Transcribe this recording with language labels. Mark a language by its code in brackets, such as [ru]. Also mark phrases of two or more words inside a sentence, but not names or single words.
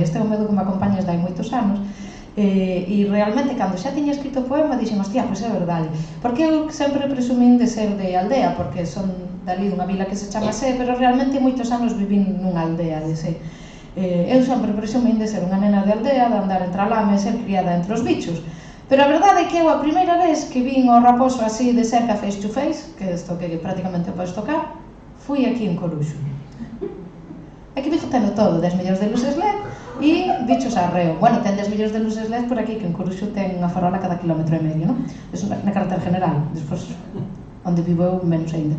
[gl] Este é un medo que me acompaña desde hai moitos anos, e realmente cando xa tiña escrito o poema dixen, hostia, pois é verdade, porque eu sempre presumín de ser de aldea, porque son dali dunha vila que se chama Sé, pero realmente moitos anos vivín nunha aldea de Sé. Eu sempre presumín de ser unha nena de aldea, de andar entre a lama e ser criada entre os bichos. Pero a verdade é que eu a primeira vez que vin o raposo así de cerca [en] face to face, [gl] que é isto que prácticamente podes tocar, fui aquí en Coruxo. Aquí Vigo teno todo, 10 millóns de luces LED e bichos arreo. Bueno, ten 10 millóns de luces LED por aquí, que en Coruxo ten unha farola cada kilómetro e medio, non? É na carretera general, despois onde vivo eu menos ainda.